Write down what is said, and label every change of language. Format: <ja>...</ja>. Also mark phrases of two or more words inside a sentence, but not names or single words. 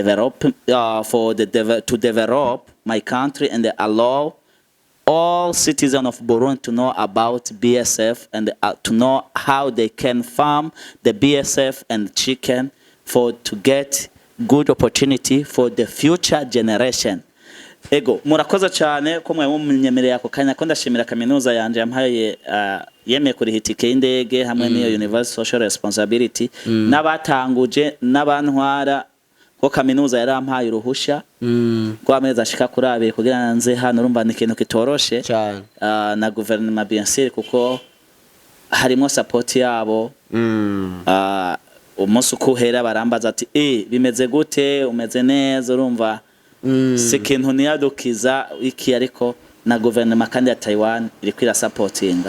<en>to develop my country, and they allow all citizens of Burundi to know about BSF and to know how they can farm the BSF and chicken to get good opportunity for the future generation.</en> <rn>Ego murakoze cyane ko mwe munyemereye ako kanya ko ndashimira kaminuza yanje yampaye yemeye kuri hitike y'indege hamwe n'iyo</rn> <en>Universal Social Responsibility</en> <rn>n'abatanguje n'abantwara ko kaminuza yarampaye uruhusha ko amezi ashika kuri abiri kugira nze hano urumva ni ikintu kitoroshe na</rn> <fr>gouvernement bien sûr</fr> <rn>kuko harimo support yabo umunsi ukuhera barambaza ati bimeze gute umeze neza urumva si ikintu niyadukiza iki ariko na guverinoma kandi ya Taiwan iri kwira supportinga</rn>